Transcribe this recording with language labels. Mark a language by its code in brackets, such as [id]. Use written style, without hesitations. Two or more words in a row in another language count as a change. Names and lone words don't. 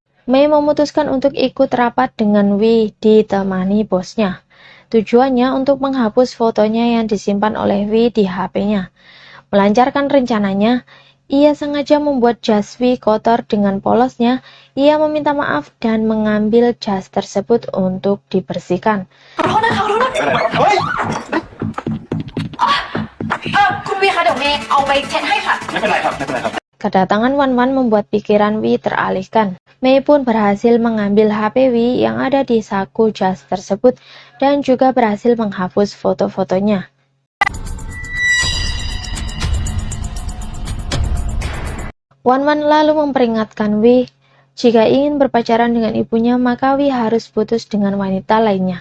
[id] Mei memutuskan untuk ikut rapat dengan Wee ditemani bosnya. Tujuannya untuk menghapus fotonya yang disimpan oleh Wee di HP-nya. Melancarkan rencananya, ia sengaja membuat jas Wee kotor dengan polosnya. Ia meminta maaf dan mengambil jas tersebut untuk dibersihkan. [th] ขอโทษนะคะขอโทษนะ เฮ้ย คุณวีคะเดี๋ยวเมย์เอาไปเช็ดให้ค่ะ ไม่เป็นไรครับ ไม่เป็นไรครับ [id] Kedatangan Wan Wan membuat pikiran Wee teralihkan. Mei pun berhasil mengambil HP Wee yang ada di saku jas tersebut dan juga berhasil menghapus foto-fotonya. Wan Wan lalu memperingatkan Wee, jika ingin berpacaran dengan ibunya maka Wee harus putus dengan wanita lainnya.